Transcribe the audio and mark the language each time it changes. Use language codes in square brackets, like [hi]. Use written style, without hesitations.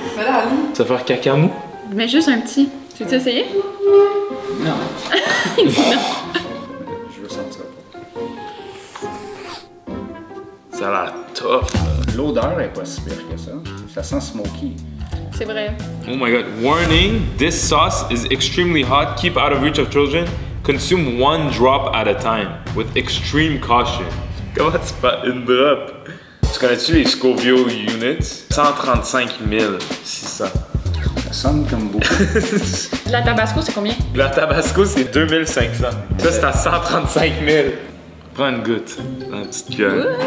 [fr] Mais là, Ali. Tu vas faire caca mou? Mais juste un petit. Tu veux essayer? Non. Il dit non. Je veux sentir. Ça a l'air tough. L'odeur est pas si pire que ça. Ça sent smoky. C'est vrai. [en] Oh my god. Warning, this sauce is extremely hot. Keep out of reach of children. Consume 1 drop at a time with extreme caution. [fr] Comment tu fais une drop? Tu connais-tu les Scoville Units? 135 600. Ça sonne comme beaucoup. La Tabasco, c'est combien? La Tabasco, c'est 2500. Ça, c'est à 135 000. Prends une goutte dans la petite cuillère.